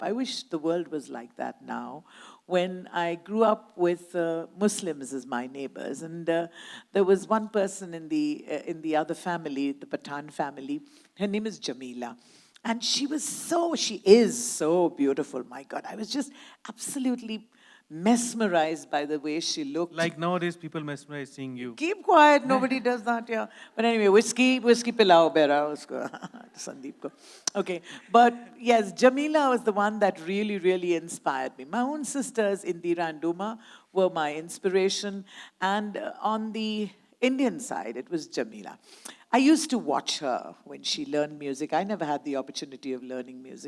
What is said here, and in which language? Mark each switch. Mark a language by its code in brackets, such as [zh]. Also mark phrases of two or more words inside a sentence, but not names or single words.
[en] I wish the world was like that now. When I grew up with Muslims as my neighbors, and there was one person in the other family, the Pathan family. Her name is Jamila. And she is so beautiful. My God, I was just absolutely mesmerized by the way she looked. Like nowadays, people mesmerize seeing you. Keep quiet, nobody does that, yeah. But anyway, [hi] व्हिस्की पिलाओ बैरा उसको, संदीप को. [en] Okay, but yes, Jamila was the one that really, really inspired me. My own sisters, Indira and Duma, were my inspiration. And on the Indian side, it was Jamila. I used to watch her when she learned music. I never had the opportunity of learning music.